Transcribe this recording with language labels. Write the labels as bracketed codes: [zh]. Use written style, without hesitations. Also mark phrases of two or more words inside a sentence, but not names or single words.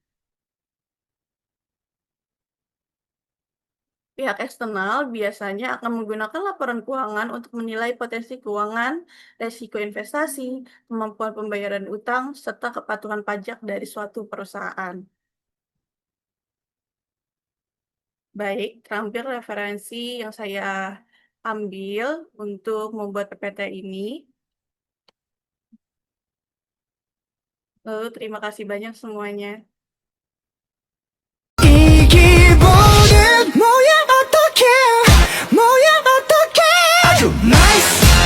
[id] Pihak eksternal biasanya akan menggunakan laporan keuangan untuk menilai potensi keuangan, resiko investasi, kemampuan pembayaran utang, serta kepatuhan pajak dari suatu perusahaan. Baik, terampil referensi yang saya ambil untuk membuat PPT ini. Lalu terima kasih banyak semuanya. [ko] 이 기분은 뭐야 어떡해 뭐야 어떡해 아주 나이스